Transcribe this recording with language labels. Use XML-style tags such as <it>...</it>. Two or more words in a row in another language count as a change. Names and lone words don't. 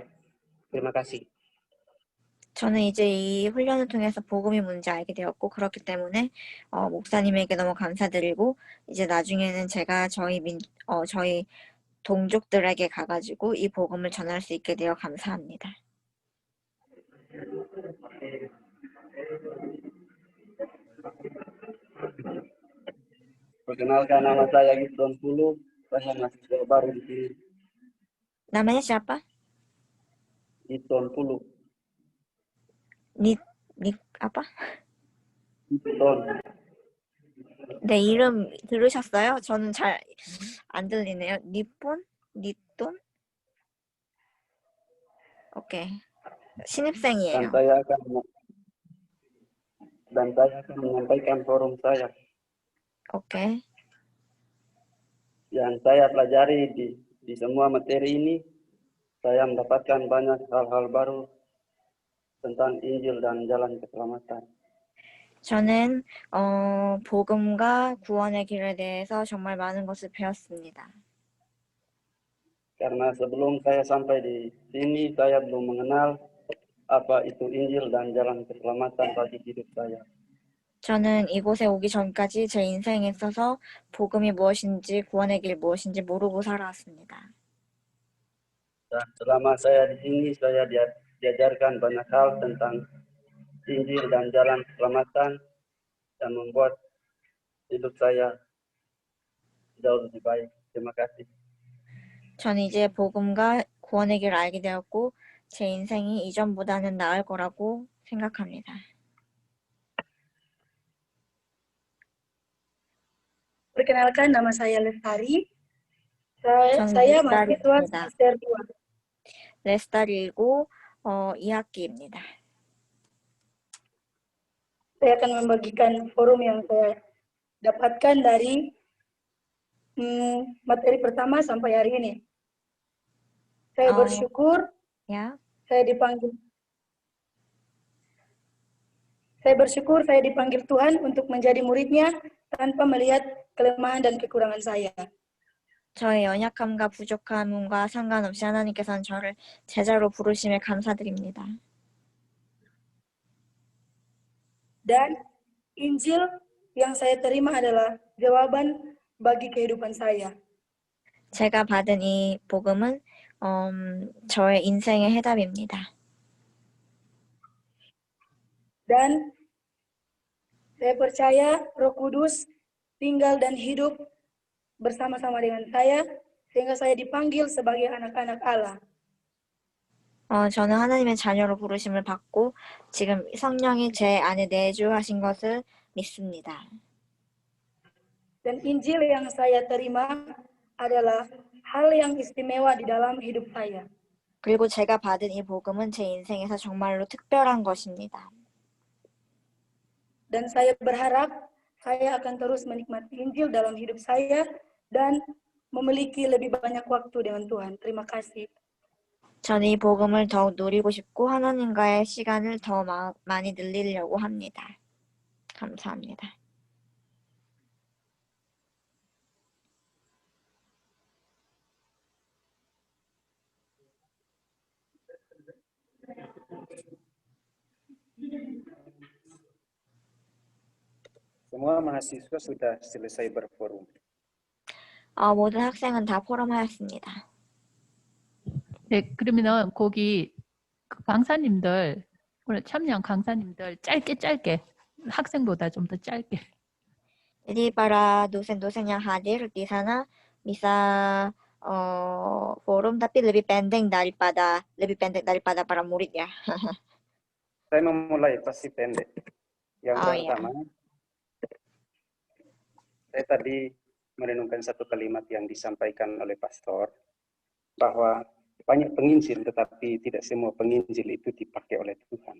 <id>Terima kasih.</id> <ko>저는 이제 이 훈련을 통해서 복음이 뭔지 알게 되었고 그렇기 때문에 목사님에게 너무 감사드리고 이제 나중에는 제가 저희 동족들에게 가가지고 이 복음을 전할 수 있게 되어 감사합니다.</ko> <id>Perkenalkan, nama saya Gibran Pulu, saya mahasiswa baru di sini. Namanya siapa? Gibran Pulu. apa? Gibran.</id> <ko>네, 이름 들으셨어요? 저는 잘 안 들리네요. 니돈? 오케이. 신입생이에요.</ko> <id>Dan saya akan menyampaikan forum saya.</id> <ko>오케이.</ko> <id>Yang saya pelajari di Di semua materi ini, saya mendapatkan banyak hal-hal baru tentang Injil dan jalan keselamatan.</id> <ko>저는 복음과 구원의 길에 대해서 정말 많은 것을 배웠습니다.</ko> <id>Karena sebelum saya sampai di sini, saya belum mengenal apa itu Injil dan jalan keselamatan bagi hidup saya.</id> <ko>저는 이곳에 오기 전까지 제 인생에 있어서 복음이 무엇인지 구원의 길 무엇인지 모르고 살아왔습니다.</ko> <id>Dan selama saya di sini, saya diajarkan banyak hal tentang Injil dan jalan keselamatan yang membuat hidup saya jauh lebih baik. Terima kasih.</id> <ko>저는 이제 복음과 구원의 길을 알게 되었고 제 인생이 이전보다는 나을 거라고 생각합니다.</ko> <id>Perkenalkan, nama saya Lestari.</id> <ko>저는</ko> <id>Saya mahasiswa</id> <ko>레스타리입니다.</ko> <id>semester 2.</id> <ko>레스타리고 2학기입니다.</ko> <id>Saya akan membagikan forum yang saya dapatkan dari materi pertama sampai hari ini. Saya bersyukur Ya. saya dipanggil Tuhan untuk menjadi muridnya tanpa melihat kelemahan dan kekurangan saya.</id> <ko>저의 연약함과 부족함과 상관없이 하나님께서는 저를 제자로 부르심에 감사드립니다.</ko> <id>Dan Injil yang saya terima adalah jawaban bagi kehidupan saya.</id> <ko>제가 받은 이 복음은 저의 인생의 해답입니다.</ko> <id>Dan saya percaya Roh Kudus tinggal dan hidup bersama-sama dengan saya sehingga saya dipanggil sebagai anak-anak Allah.</id> <ko>저는 하나님의 자녀로 부르심을 받고 지금 성령이 제 안에 내주하신 것을 믿습니다.</ko> <id>Dan Injil yang saya terima adalah hal yang istimewa di dalam hidup saya.</id> <ko>그리고 제가 받은 이 복음은 제 인생에서 정말로 특별한 것입니다.</ko> <id>Dan saya berharap saya akan terus menikmati Injil dalam hidup saya dan memiliki lebih banyak waktu dengan Tuhan. Terima kasih.</id> <ko>저는 이 복음을 더욱 누리고 싶고 하나님과의 시간을 더 많이 늘리려고 합니다. 감사합니다.</ko> <id>Semua mahasiswa sudah selesai berforum.</id> <ko>모든 학생은 다 포럼하였습니다. 네, 그러면은 거기 그 강사님들 오늘 참여한 강사님들 짧게 학생보다 좀 더 짧게.</ko> <id>Jadi para dosen-dosen yang hadir di sana bisa forum tapi lebih pendek daripada para murid ya. Saya memulai pasti pendek. Yang pertama, saya tadi merenungkan satu kalimat yang disampaikan oleh pastor bahwa banyak penginjil tetapi tidak semua penginjil itu dipakai oleh Tuhan.</id>